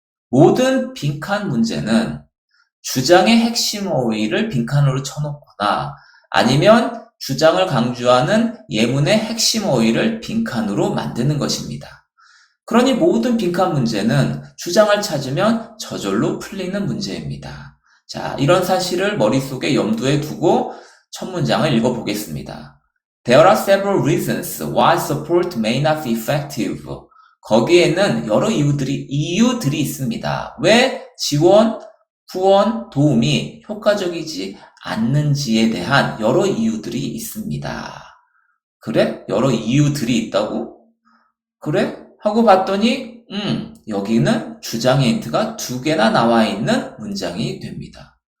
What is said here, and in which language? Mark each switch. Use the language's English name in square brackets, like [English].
[Korean] 모든 빈칸 문제는 주장의 핵심 어휘를 빈칸으로 쳐놓거나 아니면 주장을 강조하는 예문의 핵심 어휘를 빈칸으로 만드는 것입니다. 그러니 모든 빈칸 문제는 주장을 찾으면 저절로 풀리는 문제입니다. 자, 이런 사실을 머릿속에 염두에 두고 첫 문장을 읽어보겠습니다. [English] There are several reasons why support may not be effective. [Korean] 거기에는 여러 이유들이 있습니다. 왜 지원, 후원, 도움이 효과적이지 않는지에 대한 여러 이유들이 있습니다. 그래? 여러 이유들이 있다고? 그래? 하고 봤더니 여기는 주장의 힌트가 2개나 나와 있는 문장이 됩니다.